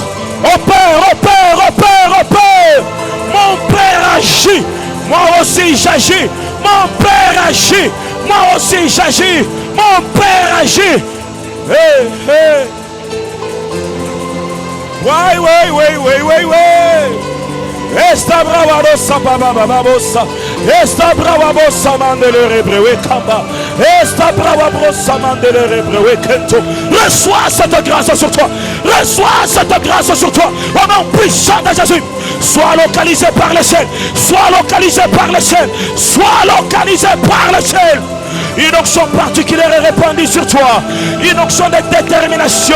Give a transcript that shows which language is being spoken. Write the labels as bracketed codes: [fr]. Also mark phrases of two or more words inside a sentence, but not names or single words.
[fr] Opère, opère, opère, opère. Mon Père agit. Moi aussi j'agis. Mon Père agit. Moi aussi j'agis. Mon Père agit. Hey, hey. Ouais. Esta brava bossa baba bossa. Esta brava bossa mandele rebrewe kamba. Esta brava bossa mandele rebrewe kento. Reçois cette grâce sur toi. Reçois cette grâce sur toi. Au nom puissant de Jésus. Sois localisé par le ciel. Sois localisé par le ciel. Sois localisé par le ciel. Une onction particulière est répandue sur toi. Une onction de détermination.